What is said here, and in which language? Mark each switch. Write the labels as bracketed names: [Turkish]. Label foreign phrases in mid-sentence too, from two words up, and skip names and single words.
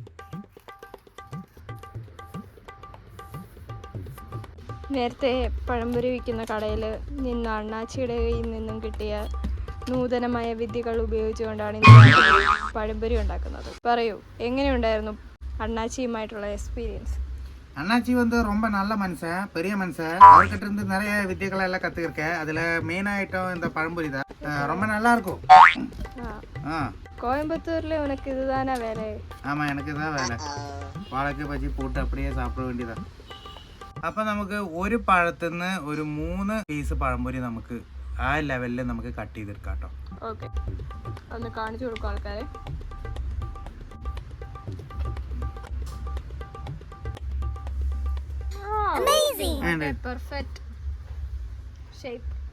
[Malayalam] നേരത്തെ പഴംപൊരി വിൽക്കുന്ന കടയിൽ നിന്ന് അണ്ണാച്ചിയുടെ കയ്യിൽ നിന്നും കിട്ടിയ നൂതനമായ വിദ്യകൾ ഉപയോഗിച്ചുകൊണ്ടാണ് ഇന്ന് പഴംപൊരി ഉണ്ടാക്കുന്നത്. പറയൂ, എങ്ങനെയുണ്ടായിരുന്നു അണ്ണാച്ചിയുമായിട്ടുള്ള എക്സ്പീരിയൻസ്? [Tamil] அண்ணாச்சி வந்து ரொம்ப நல்ல மனுஷன், பெரிய மனுஷன். அவர்கிட்ட இருந்து நிறைய வித்தியகளை எல்லாம் கற்றுக்கிருக்கேன். அதில் [English] main item [Tamil] இந்த பழம்பொரி தான். ரொம்ப நல்லா இருக்கும். கோயம்புத்தூர்ல உனக்கு இதுதானே வேலை? ஆமாம், எனக்கு தான் வேலை. வாழைக்கு பஜ்ஜி போட்டு அப்படியே சாப்பிட வேண்டியதான். [Malayalam] അപ്പം നമുക്ക് ഒരു പഴത്തിൽ നിന്ന് ഒരു 3 പീസ് പഴംപൊരി നമുക്ക് ആ ലെവലിൽ നമുക്ക് കട്ട് ചെയ്തെടുക്കാം കേട്ടോ. ഓക്കെ, ഒന്ന് കാണിച്ചു കൊടുക്കും ആൾക്കാരെ. [English] perfect shape.